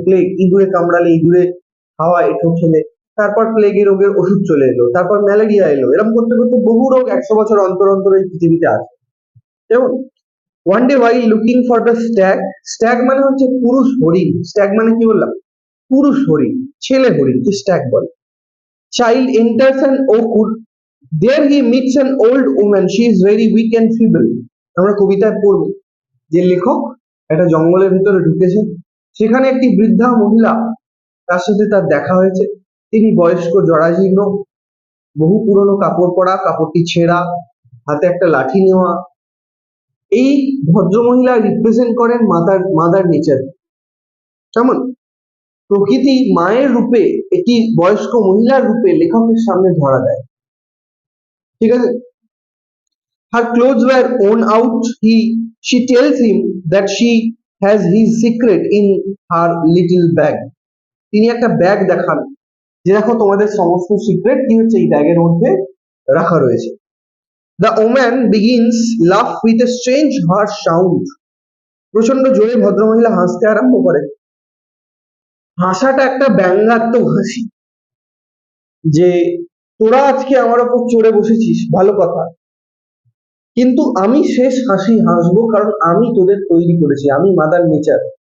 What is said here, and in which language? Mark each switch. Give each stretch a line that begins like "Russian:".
Bangla: Plague, ইঁদুরে কামড়ালে, ইঁদুরে খাওয়া এঁঠো খেলে, তারপর প্লেগের রোগের ওষুধ চলে এলো, তারপর ম্যালেরিয়া এলো। এরকম করতে করতে বহু রোগ 100 বছর অন্তর অন্তর এই পৃথিবীতে আসে। কেমন?
English: one day while looking for the stag,
Bangla: stag মানে হচ্ছে পুরুষ হরিণ। স্ট্যাগ মানে কি বললাম? পুরুষ হরিণ, ছেলে হরিণ কি স্ট্যাগ বলে।
English: Child enters an oak, there he meets an old woman, she is very weak and feeble।
Bangla: আমরা কবিতায় পড়বো যে লেখক একটা জঙ্গলের ভিতরে ঢুকেছে, সেখানে একটি বৃদ্ধা মহিলা, তার সাথে তার দেখা হয়েছে। তিনি বয়স্ক, জরাজীর্ণ, বহু পুরনো কাপড় পরা, কাপড়টি ছেঁড়া, হাতে একটা লাঠি নেওয়া। এই ভদ্রমহিলা রিপ্রেজেন্ট করেন মাদার নেচার। কেমন? প্রকৃতি মায়ের রূপে একটি বয়স্ক মহিলার রূপে লেখকের সামনে ধরা দেয়, ঠিক আছে?
English: Her clothes were worn out. She tells him that she has his secret in her little bag।
Bangla: তিনি একটা ব্যাগ দেখান, যে দেখো তোমাদের সমস্ত সিক্রেট কি হচ্ছে এই ব্যাগের মধ্যে রাখা রয়েছে।
English: The woman begins laugh with a strange harsh sound।
Bangla: প্রচন্ড জোরে ভদ্রমহিলা হাসতে আরম্ভ করে। হাসাটা একটা ব্যঙ্গাত্মক হাসি, যে তোরা আজকে আমার ওপর চড়ে বসেছিস, ভালো কথা, কিন্তু আমি শেষ হাসি হাসবো, কারণ আমি তোদের তৈরি করেছি, আমি মাদার নেচার।